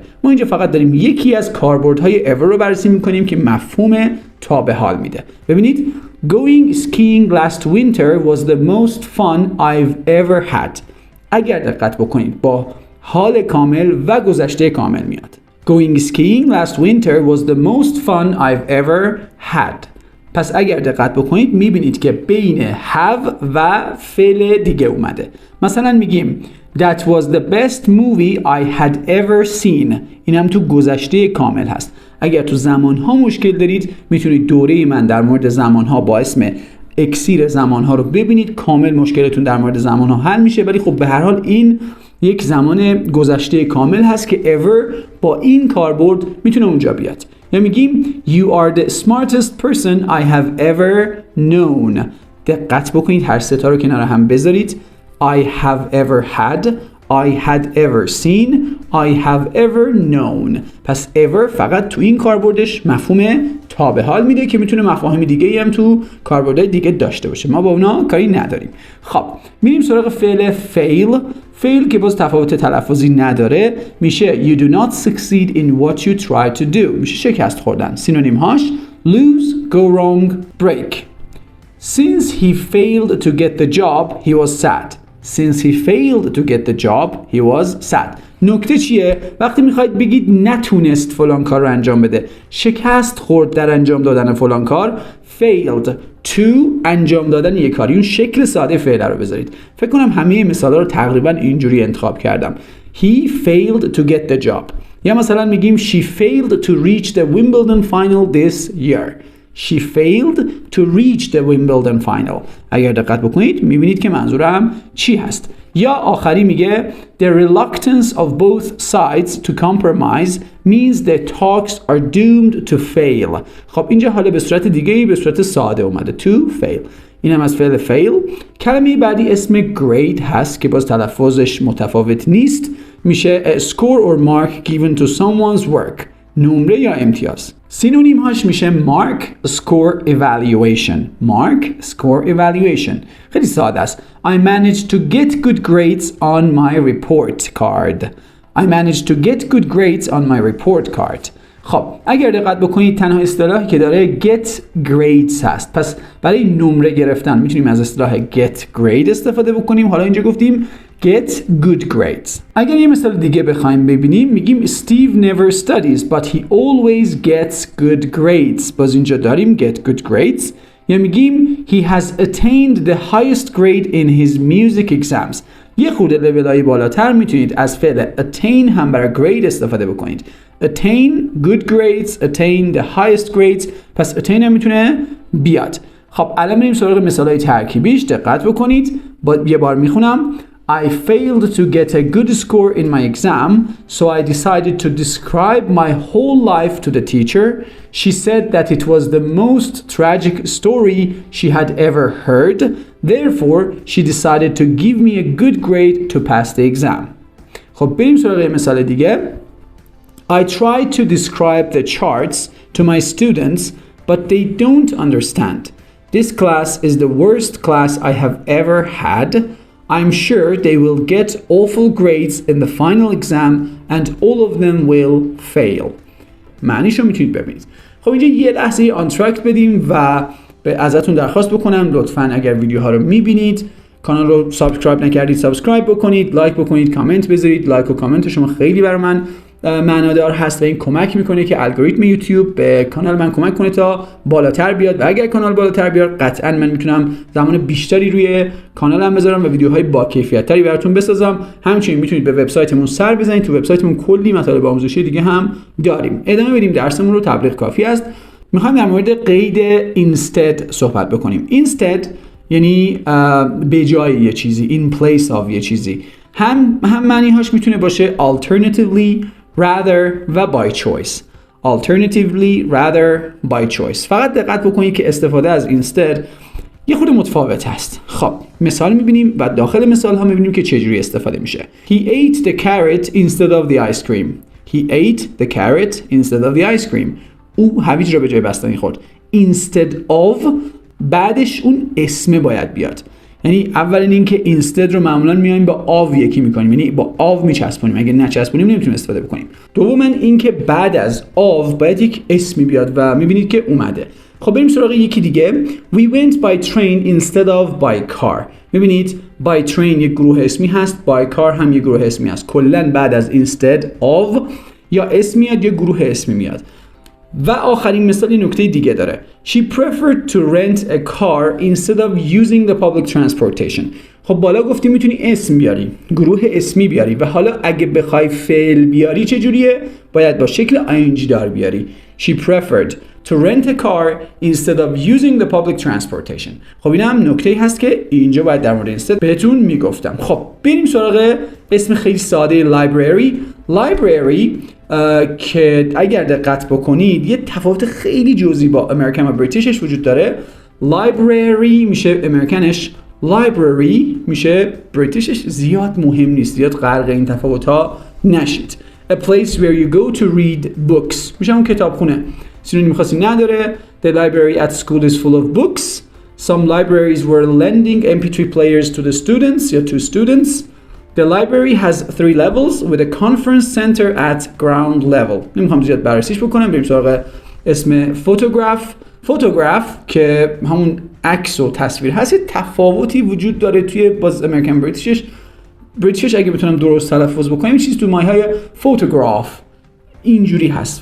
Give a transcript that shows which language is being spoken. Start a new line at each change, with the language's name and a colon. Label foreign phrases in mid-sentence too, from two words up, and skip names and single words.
Persian: ما اینجا فقط داریم یکی از کاربردهای ever رو بررسی میکنیم که مفهوم تا به حال میده.
English: ببینید Going skiing last winter was the most fun I've ever had.
Persian: اگر دقت بکنید با حال کامل و گذشته کامل میاد.
English: Going skiing last winter was the most fun I've ever had.
Persian: پس اگر دقت بکنید میبینید که بین have و فعل دیگه اومده. مثلا میگیم
English: That was the best movie I had ever seen.
Persian: این هم تو گذشته کامل هست. اگر تو زمانها مشکل دارید میتونید دوره من در مورد زمانها با اسم اکسیر زمانها رو ببینید. کامل مشکلتون در مورد زمانها حل میشه ولی خب به هر حال این یک زمان گذشته کامل هست که ever با این کاربرد میتونه اونجا بیاد. یا میگیم
English: You are the smartest person I have ever known.
Persian: دقت بکنید هر سه تا رو کنار هم بذارید.
English: I have ever had, I had ever seen, I have ever known.
Persian: پس ever فقط تو این کاربردش مفهوم تا به حال میده که میتونه مفاهیم دیگه هم تو کاربردهای دیگه داشته باشه. ما با اونا کاری نداریم. خب میریم سراغ فعل fail.
English: fail
Persian: که باز تفاوت تلفظی نداره میشه
English: you do not succeed in what you try to do.
Persian: میشه شکست خوردن. سینونیم هاش
English: lose, go wrong, break. Since he failed to get the job, he was sad. Since he failed to get the job, he was sad.
Persian: نکته چیه؟ وقتی میخواید بگید نتونست فلان کار رو انجام بده، شکست خورد در انجام دادن فلان کار،
English: failed to
Persian: انجام دادن یک کاری، اون شکل ساده فعل رو بذارید. فکر کنم همه مثالا رو تقریبا اینجوری انتخاب کردم.
English: He failed to get the job.
Persian: یا مثلا میگیم
English: she failed to reach the Wimbledon final this year. She failed to reach the Wimbledon final.
Persian: اگر دقت بکنید میبینید که منظورم چی هست. یا آخری میگه
English: the reluctance of both sides to compromise means the talks are doomed to fail.
Persian: خب اینجا حالا به صورت دیگه‌ای به صورت ساده اومده
English: to fail.
Persian: این هم از فعل fail. کلمه بعدی اسم grade هست که باز تلفظش متفاوت نیست، میشه
English: a score or mark given to someone's work.
Persian: نمره یا امتیاز. سینونیم هاش میشه
English: mark, score, evaluation. mark, score, evaluation.
Persian: خیلی ساده است.
English: I managed to get good grades on my report card. I managed to get good grades on my report card.
Persian: خب اگر دقت بکنید تنها اصطلاحی که داره
English: get grades
Persian: هست. پس برای نمره گرفتن میتونیم از اصطلاح
English: get grade
Persian: استفاده بکنیم. حالا اینجا گفتیم
English: get good grades.
Persian: اگر یه مثال دیگه بخوایم ببینیم میگیم
English: Steve never studies but he always gets good grades.
Persian: باز اینجا داریم
English: get good grades.
Persian: یا میگیم
English: he has attained the highest grade in his music exams.
Persian: یه خورده لولای بالاتر میتونید از فعل attain هم برای grade استفاده بکنید.
English: attain good grades, attain the highest grades.
Persian: پس attain هم میتونه بیاد. خب الان بریم سراغ مثالای ترکیبیش. دقت بکنید. یه بار میخونم.
English: I failed to get a good score in my exam, so I decided to describe my whole life to the teacher. She said that it was the most tragic story she had ever heard. Therefore, she decided to give me a good grade to pass the exam.
Persian: خب بریم سراغ مثال دیگه.
English: I tried to describe the charts to my students, but they don't understand. This class is the worst class I have ever had. I'm sure they will get awful grades in the final exam and all of them will fail.
Persian: معنیشو میتونید ببینید. خب اینجا یه لحظه آنتراکت بدیم و ازتون درخواست بکنم لطفاً اگر ویدیوها رو میبینید کانال رو سابسکرایب نکردید سابسکرایب بکنید، لایک بکنید، کامنت بذارید. لایک و کامنت شما خیلی برای من معنادار هست و این کمک میکنه که الگوریتم یوتیوب به کانال من کمک کنه تا بالاتر بیاد و اگر کانال بالاتر بیاد قطعا من میتونم زمان بیشتری روی کانالم بذارم و ویدیوهای با کیفیت تری براتون بسازم. همچنین میتونید به وبسایتمون سر بزنید. تو وبسایتمون کلی مطالب آموزشی دیگه هم داریم. ادامه بدیم درسمون رو. تبلیغ کافی است. میخوایم در مورد قید instead صحبت بکنیم. instead یعنی به جای یه چیزی،
English: in place of
Persian: یه چیزی. هم معنی هاش میتونه باشه
English: alternatively, rather
Persian: و
English: by choice. Alternatively, rather, by choice.
Persian: فقط دقت بکنید که استفاده از instead یه خود متفاوت هست. خب مثال میبینیم و داخل مثال ها میبینیم که چجوری استفاده میشه.
English: He ate the carrot instead of the ice cream. He ate the carrot instead of the ice cream.
Persian: او هویج را به جای بستنی خورد.
English: Instead of
Persian: بعدش اون اسم باید بیاد. یعنی اولین این که instead رو معمولا میایم با آو یکی میکنیم، یعنی با آو میچسبونیم. اگه نچسبونیم نمیتونیم استفاده بکنیم. دوما این که بعد از آو باید یک اسمی بیاد و میبینید که اومده. خب بریم سراغ یکی دیگه.
English: We went by train instead of by car.
Persian: میبینید
English: by train
Persian: یک گروه اسمی هست،
English: by car
Persian: هم یک گروه اسمی هست. کلا بعد از
English: instead of
Persian: یا اسم میاد یا گروه اسمی میاد. و آخرین مثال یه نکته دیگه داره.
English: She preferred to rent a car instead of using the public transportation.
Persian: خب بالا گفتیم میتونی اسم بیاری، گروه اسمی بیاری و حالا اگه بخوای فعل بیاری چجوریه؟ باید با شکل ing دار بیاری.
English: She preferred to rent a car instead of using the public transportation.
Persian: خب این هم نکته هست که اینجا باید در مورد instead بهتون میگفتم. خب بریم سراغ اسم خیلی ساده library. library که اگر دقت بکنید یه تفاوت خیلی جزئی با امریکن و بریتیشش وجود داره. library میشه امریکنش، library میشه بریتیشش. زیاد مهم نیست، زیاد غرق این تفاوت‌ها نشید.
English: A place where you go to read books
Persian: میشه اون کتابخونه. سینونیم خاصی نداره.
English: The library at school is full of books. Some libraries were lending MP3 players to the students یا to students. The library has 3 levels with a conference center at ground level.
Persian: نمیخوام زیاد بررسیش بکنم. بریم سراغ اسم photograph که همون عکس و تصویر هست. تفاوتی وجود داره توی باز امریکن بریتیشش اگه بتونم درست تلفظ بکنم این چیز تو مایه‌های photograph اینجوری هست.